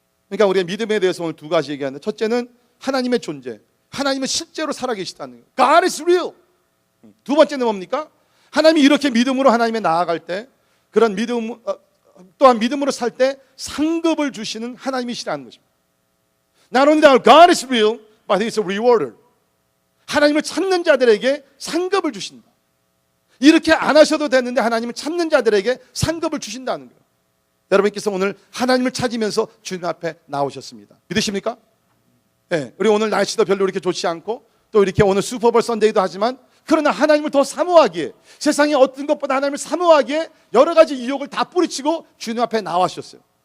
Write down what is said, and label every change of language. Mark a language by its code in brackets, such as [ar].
[ko] 그러니까 우리가 믿음에 대해서 오늘 두 가지 얘기하는데, 첫째는 하나님의 존재, 하나님은 실제로 살아계시다는 거예요. [en] God is real. [ko] 두 번째는 뭡니까? 하나님이 이렇게 믿음으로 하나님에 나아갈 때, 그런 믿음 또한 믿음으로 살 때 상급을 주시는 하나님이시라는 것입니다. [en] Not only that God is real, but He is a rewarder. [ko] 하나님을 찾는 자들에게 상급을 주신다. 이렇게 안 하셔도 되는데 하나님을 찾는 자들에게 상급을 주신다는 거예요. 여러분께서 오늘 하나님을 찾으면서 주님 앞에 나오셨습니다. 믿으십니까? 네, 우리 오늘 날씨도 별로 이렇게 좋지 않고 또 이렇게 오늘 슈퍼볼 선데이도 하지만, 그러나 하나님을 더 사모하기에, 세상에 어떤 것보다 하나님을 사모하기에 여러 가지 유혹을 다 뿌리치고 주님 앞에 나와주셨어요.